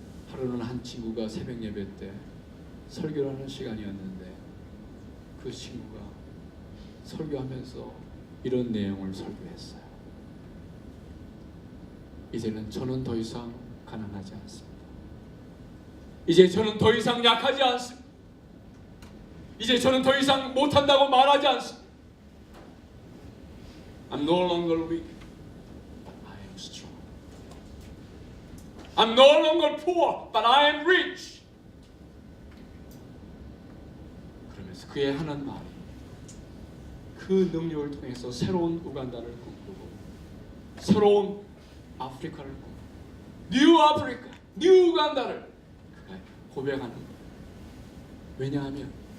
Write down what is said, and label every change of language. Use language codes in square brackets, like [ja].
[ko] 하루는 한 친구가 새벽 예배 때 설교를 하는 시간이었는데 그 친구가 설교하면서 이런 내용을 설교했어요. 이제는 저는 더 이상 가난하지 않습니다. 이제 저는 더 이상 약하지 않습니다. 이제 저는 더 이상 못한다고 말하지 않습니다. [en] I'm no longer weak, but I am strong. I'm no longer poor, but I am rich. [ko] 그러면서 그의 하는 말이 그 능력을 통해서 새로운 우간다를 꿈꾸고 새로운 아프리카를 꿈꾸고 뉴 아프리카, 뉴 우간다를 그가 고백하는 거예요. 왜냐하면